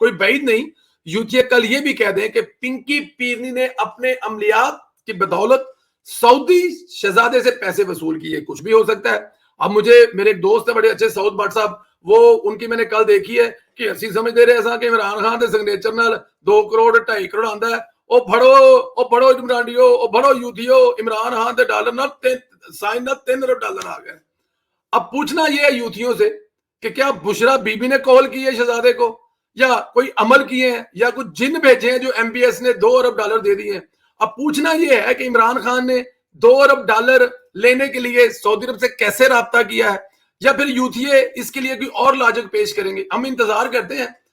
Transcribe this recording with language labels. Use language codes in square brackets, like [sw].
[ur] کوئی بعید نہیں یوتھیے کل یہ بھی کہہ دیں کہ پنکی پیرنی نے اپنے عملیات کی بدولت سعودی شہزادے سے پیسے وصول کیے. کچھ بھی ہو سکتا ہے. اب مجھے میرے ایک دوست ہے بڑے اچھے سعود بٹ صاحب، وہ ان کی میں نے کل دیکھی ہے کہ اسی سمجھ دے رہے ایسا کہ [pa] عمران خان دے سگنیچر نال 2 کروڑ 2.5 کروڑ آندا ہے. او پڑھو عمرانیو، او پڑھو یوتھیو، عمران خان دے ڈالر نہ سائن نہ $3 ارب آ گئے. [ur] اب پوچھنا یہ ہے یوتھیوں سے کہ کیا بشرا بی بی نے کال کی ہے شہزادے کو، یا کوئی عمل کیے ہیں، یا کچھ جن بھیجے ہیں جو MBS نے $2 ارب دے دیے ہیں. اب پوچھنا یہ ہے کہ عمران خان نے $2 ارب لینے کے لیے سعودی عرب سے کیسے رابطہ کیا ہے، یا پھر یوتھیے اس کے لیے کوئی اور لاجک پیش کریں گے. ہم انتظار کرتے ہیں.